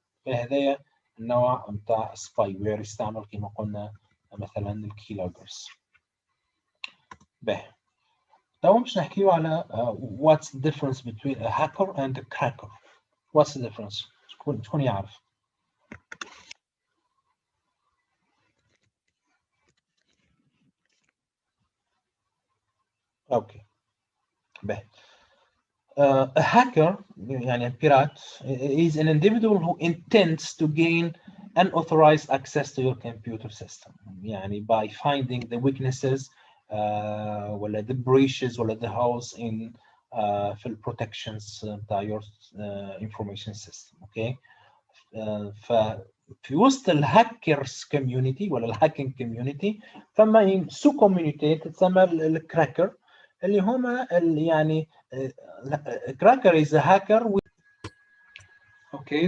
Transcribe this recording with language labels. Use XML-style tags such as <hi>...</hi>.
<ar>فهذا النوع نتاع سباي وير يستعمل كما قلنا مثلا الكيلوجرز. باهي تو باش نحكيو على</ar> <en>what's the difference between a hacker and a cracker. What's the difference؟</en> <ar>شكون يعرف؟</ar> <en>Okay.</en> <ar>باهي.</ar> <en>A hacker</en> <ar>يعني البيرات</ar> <en>is an individual who intends to gain unauthorized access to your computer system يعني by finding the weaknesses</en> <ar>ولا</ar> <en>the breaches ولا the holes in</en> <ar>في ال</ar> <en>protections</en> <ar>بتاع</ar> <en>your information system. Okay.</en> <ar>ففي وسط الهاكرز كوميونتي ولا الهاكينج كوميونتي ثم سو كوميونيتي تسمى الكراكر اللي هما يعني كراكر</ar> <en>is a hacker</en> <ar>اوكي.</ar>